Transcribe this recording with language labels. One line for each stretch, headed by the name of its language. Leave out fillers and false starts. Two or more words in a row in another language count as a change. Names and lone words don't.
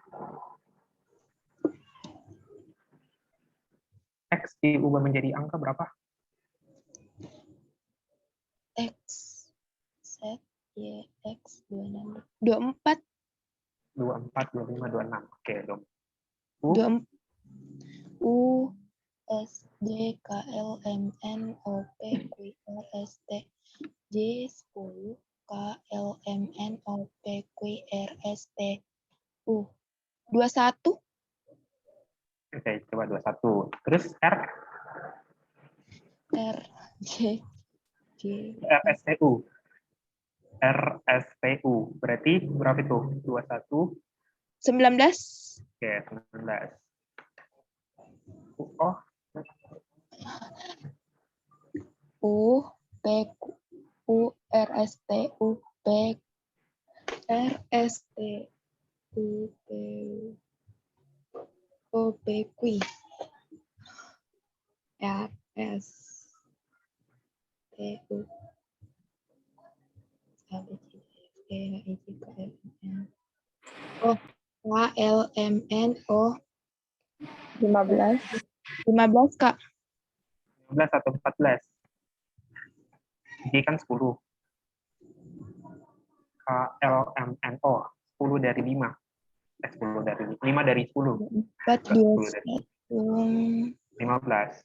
Indonesian: X diubah menjadi angka berapa? X, Z, Y, X, 26, 24. 24, 25, 26. Oke, dong. U, 24. U, S, D, K, L, M, N, O, P, Q, R, S, T, J, 10, K, L, M, N, O, P, Q, R, S, T, U. 21. oke, coba 21. Terus R, R, J, J, RSTU. RSTU. Berarti berapa itu? 21. 19. Oke, 19. Oh, U, P, U, R, S, T, U, P, R, S, T, U, P, O, P, Q, R, S, T, U, A, B, C, D, E, F, G, H, I, J, K, L, M, N, O, K, L, M, N, O, 15. 15, Kak. 15 atau 14. J kan 10. K, L, M, N, O. 10 dari 5. 10 dari 5 dari 10. 4, 2, 10 dari 1,